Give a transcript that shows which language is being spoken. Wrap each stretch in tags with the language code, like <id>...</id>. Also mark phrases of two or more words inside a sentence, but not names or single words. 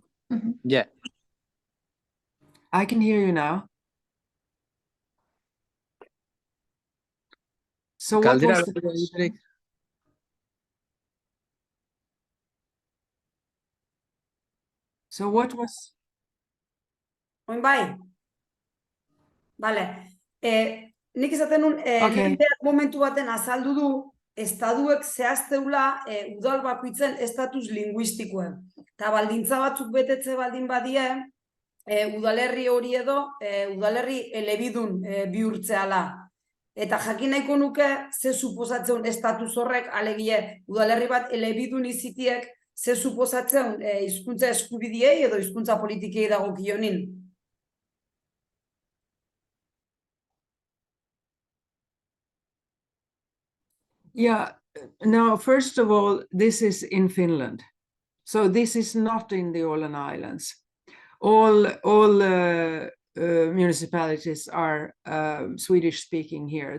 <en>Yeah. I can hear you now. So what</en> <eu>Galdera</eu> <en>was the question? So what was...</en> <eu>Oin bai? Bale. Nik izaten nun, lehen berak momentu baten azaldu du, estaduek zehazteula udal bakoitzen estatus linguistikoen. Eta baldintza batzuk betetze baldin badie, udalerri hori edo, udalerri elebidun bihurtzeala. Eta jakin nahiko nuke, ze suposatzen estatus horrek, alegie, udalerri bat elebidun izitiek, ze suposatzen hizkuntza eskubidiei edo hizkuntza politikei dagokionin.</eu> <en>Yeah, now, first of all, this is in Finland. So this is not in the Åland Islands. All municipalities are Swedish speaking here.</en>